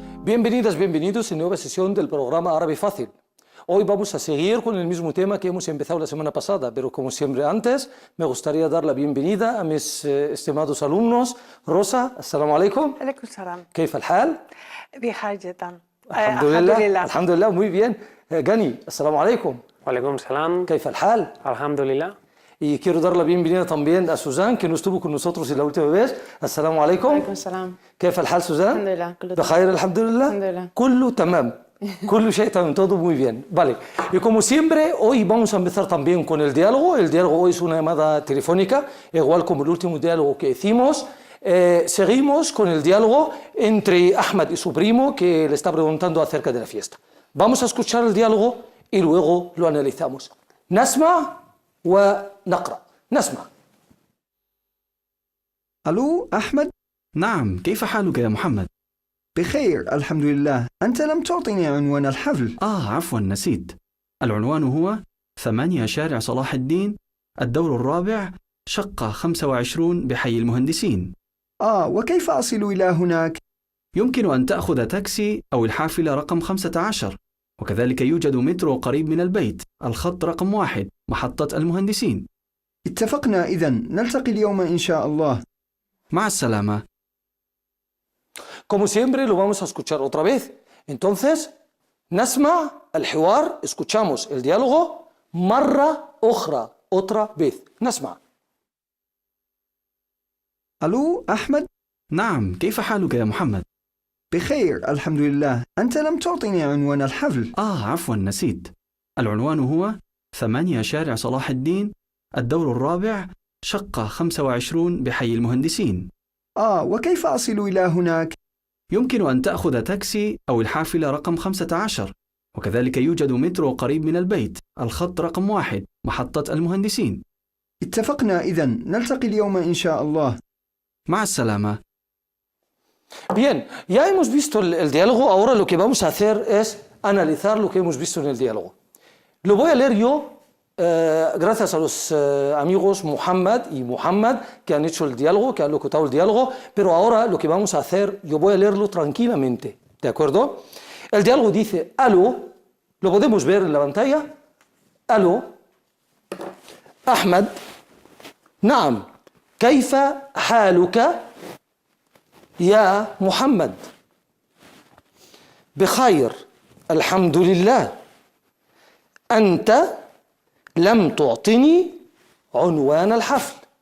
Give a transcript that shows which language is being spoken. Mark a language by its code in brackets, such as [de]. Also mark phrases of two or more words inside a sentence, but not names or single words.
[es] Bienvenidas, bienvenidos a nueva sesión del programa Árabe Fácil. Hoy vamos a seguir con el mismo tema que hemos empezado la semana pasada, pero como siempre antes, me gustaría dar la bienvenida a mis estimados alumnos. Rosa, [ar] السلام عليكم. عليكم السلام. كيف الحال؟ بخير جدا. الحمد لله. الحمد لله, [es] muy bien. Gani, [ar] السلام عليكم. وعليكم السلام. كيف الحال? Alhamdulillah. [es] Y quiero dar la bienvenida también a Suzanne, que no estuvo con nosotros la última vez. [ar] السلام عليكم. وعليكم السلام. كيف الحال سوزان؟ الحمد لله كله تمام. بخير الحمد لله. الحمد لله. كله تمام. كل شيء تمام, [es] todo muy bien. Vale. Y como siempre, hoy vamos a empezar también con el diálogo. El diálogo hoy es una llamada telefónica, igual como el último diálogo que hicimos. Seguimos con el diálogo entre Ahmad y su primo, que le está preguntando acerca de la fiesta. Vamos a escuchar el diálogo y luego lo analizamos. [ar] نسمع ونقرأ. نسمع. ألو أحمد؟ نعم، كيف حالك يا محمد؟ بخير الحمد لله. أنت لم تعطني عنوان الحفل. عفوا نسيت. العنوان هو 8 شارع صلاح الدين، الدور الرابع، شقة 25 بحي المهندسين. وكيف أصل إلى هناك؟ يمكن أن تأخذ تاكسي أو الحافلة رقم 15، وكذلك يوجد مترو قريب من البيت، الخط رقم 1، محطة المهندسين. اتفقنا إذن، نلتقي اليوم إن شاء الله. مع السلامة. [es] Como siempre lo vamos a escuchar otra vez. Entonces, [ar] نسمع الحوار, [es] escuchamos el diálogo [ar] مرة أخرى, [es] otra vez. [ar] نسمع. ألو أحمد؟ نعم، كيف حالك يا محمد؟ بخير الحمد لله. أنت لم تعطني عنوان الحفل. عفوا نسيت. العنوان هو 8 شارع صلاح الدين، الدور الرابع، شقة 25 بحي المهندسين. وكيف أصل إلى هناك؟ يمكن أن تأخذ تاكسي أو الحافلة رقم 15، وكذلك يوجد مترو قريب من البيت، الخط رقم 1، محطة المهندسين. اتفقنا إذن، نلتقي اليوم إن شاء الله. مع السلامة. [es] Bien, ya hemos visto el diálogo, ahora lo que vamos a hacer es analizar lo que hemos visto en el diálogo. Lo voy a leer yo, gracias a los amigos Muhammad y Muhammad que han hecho el diálogo, que han locutado el diálogo, pero ahora lo que vamos a hacer, yo voy a leerlo tranquilamente, ¿de acuerdo? El diálogo dice, aló, lo podemos ver en la pantalla, aló, [ar] Ahmad, نعم, كيف حالك يا محمد؟ بخير الحمد لله. أنت لم تعطني عنوان الحفل.